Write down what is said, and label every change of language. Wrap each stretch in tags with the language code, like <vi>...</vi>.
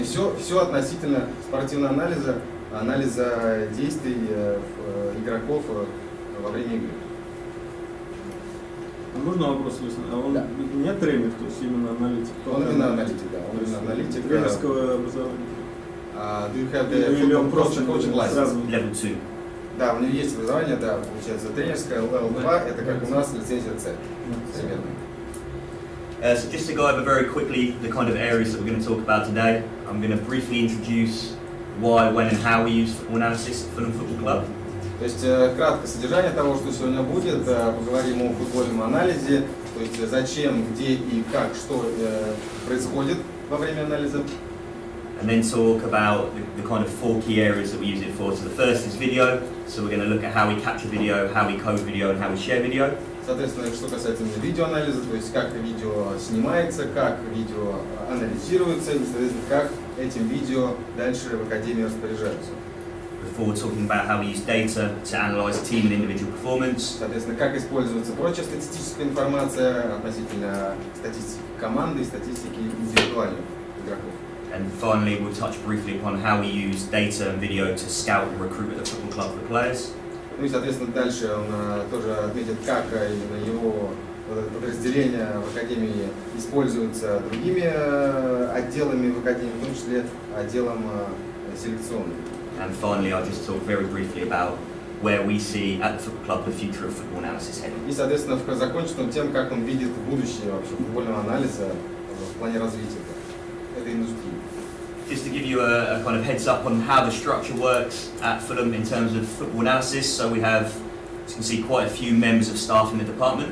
<ru>И все относительно спортивного анализа действий игроков во время игры. Можно вопрос, а он не тренер, то есть именно аналитик? Он именно аналитик, да. Он именно аналитик. Тренерского образования?</ru> <en>Do you have the football coaching license? Level 2.</en> <ru>Да, у него есть образование, да, получается, тренерское, Level 2, это как у нас лицензия C. Примерно.</ru> <en>So just to go over very quickly the kind of areas that we're going to talk about today, I'm going to briefly introduce why, when and how we use football analysis at Fulham Football Club.</en> <ru>То есть краткое содержание того, что сегодня будет, поговорим о футбольном анализе, то есть зачем, где и как, что происходит во время анализа.</ru> <en>And then talk about the kind of 4 key areas that we use it for. So the first is video, so we're going to look at how we capture video, how we code video and how we share video.</en> <ru>Соответственно, что касается видеоанализа, то есть как видео снимается, как видео анализируется и, соответственно, как этим видео дальше в Академии распоряжаются.</ru> <en>Before talking about how we use data to analyze team and individual performance.</en> <ru>Соответственно, как используется прочая статистическая информация относительно статистики команды и статистики индивидуальных игроков.</ru> <en>And finally, we'll touch briefly upon how we use data and video to scout and recruit at the football club for players.</en> <ru>Ну и, соответственно, дальше он тоже отметит, как именно его подразделение в Академии используется другими отделами в Академии, в том числе отделом селекционным.</ru> <en>And finally, I'll just talk very briefly about where we see at the football club the future of football analysis heading.</en> <ru>И, соответственно, закончит он тем, как он видит будущее вообще футбольного анализа в плане развития этой индустрии.</ru> <en>Just to give you a kind of heads up on how the structure works at Fulham in terms of football analysis, so we have, as you can see, quite a few members of staff in the department.</en>